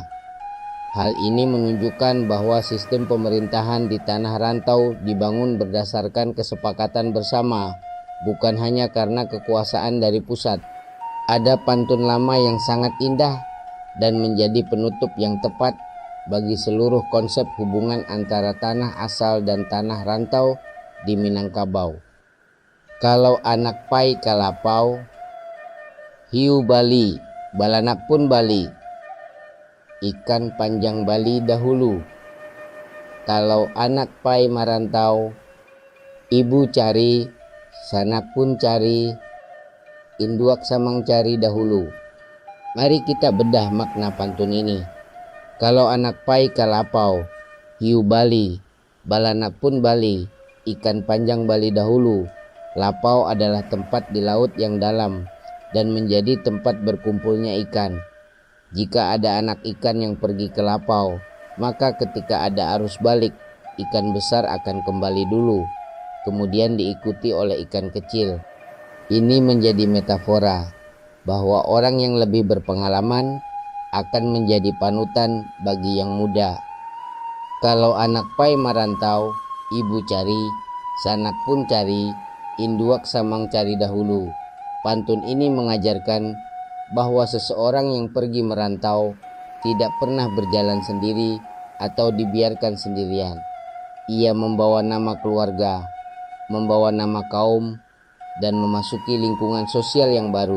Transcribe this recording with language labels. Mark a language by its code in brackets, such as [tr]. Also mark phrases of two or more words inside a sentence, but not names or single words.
[id] Hal ini menunjukkan bahwa sistem pemerintahan di tanah rantau dibangun berdasarkan kesepakatan bersama, bukan hanya karena kekuasaan dari pusat. Ada pantun lama yang sangat indah dan menjadi penutup yang tepat bagi seluruh konsep hubungan antara tanah asal dan tanah rantau di Minangkabau. [min] Kalau anak pai kalapau, hiu Bali, balanak pun Bali, ikan panjang Bali dahulu. Kalau anak pai marantau, ibu cari, sanak pun cari, induak samang cari dahulu. [id] Mari kita bedah makna pantun ini. [min] Kalau anak pai kalapau, hiu Bali, balanak pun Bali, ikan panjang Bali dahulu. [id] Lapau adalah tempat di laut yang dalam dan menjadi tempat berkumpulnya ikan. Jika ada anak ikan yang pergi ke lapau, maka ketika ada arus balik, ikan besar akan kembali dulu, kemudian diikuti oleh ikan kecil. Ini menjadi metafora bahwa orang yang lebih berpengalaman akan menjadi panutan bagi yang muda. [min] Kalau anak pai marantau, ibu cari, sanak pun cari, induak samang cari dahulu. [id] Pantun ini mengajarkan bahwa seseorang yang pergi merantau tidak pernah berjalan sendiri atau dibiarkan sendirian. Ia membawa nama keluarga, membawa nama kaum, dan memasuki lingkungan sosial yang baru.